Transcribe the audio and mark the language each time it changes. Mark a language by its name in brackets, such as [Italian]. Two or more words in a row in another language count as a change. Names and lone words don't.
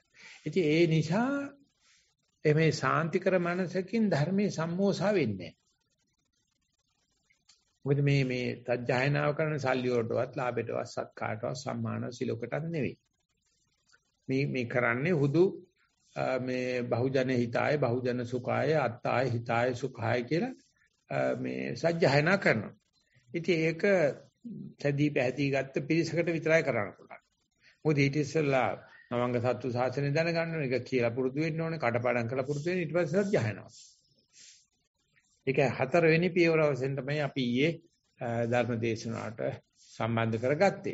[Sinhala] ඉතින් ඒ නිසා මේ සාන්තිකර මනසකින් ධර්මයේ සම්මෝසා වෙන්නේ මොකද මේ සජ්ජායනාව කරන සල්ලි වලටවත්, ලාභයටවත්, සත්කාරයටවත්, සම්මාන සිලෝකටත් නෙවෙයි. මේ කරන්නේ හුදු මේ [Pali] බහුජන හිතාය, බහුජන සුඛාය, අත්තාය හිතාය සුඛාය [Sinhala] කියලා මේ සජ්ජායනා කරනවා. ඉතින් ඒක සැදී පැහැදී ගත්ත පිරිසකට විතරයි කරන්න පුළුවන්. මොකද ඊට ඉස්සෙල්ලා නවංග සත්තු සාසනය දැනගන්න ඕනේ, ඒක කියලා පුරුදු වෙන්න ඕනේ, කටපාඩම් කරලා පුරුදු වෙන්න, ඊට පස්සේ සජ්ජායනාව. ඒක හතරවෙනි පියවර වශයෙන් තමයි අපි ඊයේ ධර්ම දේශනාවට සම්බන්ධ කරගත්තේ.